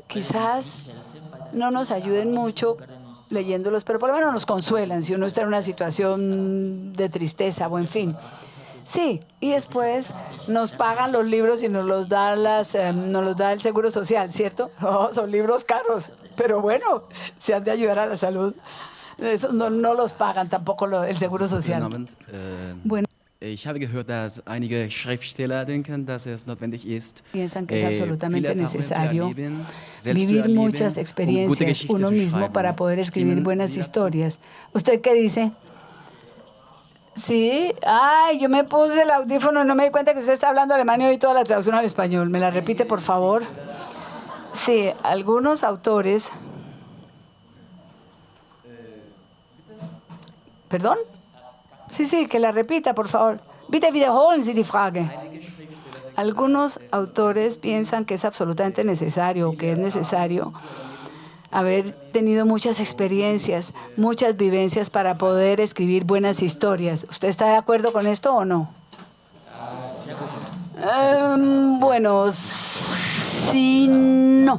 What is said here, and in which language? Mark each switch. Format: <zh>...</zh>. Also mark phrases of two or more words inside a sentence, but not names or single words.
<es>Quizás no nos ayuden mucho leyéndolos, pero por lo menos nos consuelan si uno está en una situación de tristeza o en fin. Sí, y después nos pagan los libros y nos los da el Seguro Social, ¿cierto? Oh, son libros caros, pero bueno, se han de ayudar a la salud. Esos no los pagan tampoco el Seguro Social. Bueno.</es> <de>Ich habe gehört, dass einige Schriftsteller denken, dass es notwendig ist,</de> <es>Piensan que es absolutamente</es> <de>viele Erfahrungen zu</de> <es>necesario</es> <de>erleben, selbst zu</de> <es>vivir</es> <de>erleben,</de> <es>muchas</es> <de>gute</de> <es>experiencias</es> <de>Geschichte</de> <es>uno</es> <de>zu</de> <es>mismo</es> <de>schreiben.</de> <es>para poder escribir</es> <de>Stimmen</de> <es>buenas</es> <de>Sie dazu?</de> <es>historias. ¿Usted qué dice? Sí. Ay, yo me puse el audífono y no me di cuenta que usted está hablando alemán y oí toda la traducción al español. ¿Me la repite, por favor? Sí, algunos autores... ¿Perdón? Sí, que la repita, por favor.</es> <de>Bitte wiederholen Sie die Frage.</de> <es>Algunos autores piensan que es absolutamente necesario, que es necesario haber tenido muchas experiencias, muchas vivencias para poder escribir buenas historias. ¿Usted está de acuerdo con esto o no? Bueno, sí, no.</es>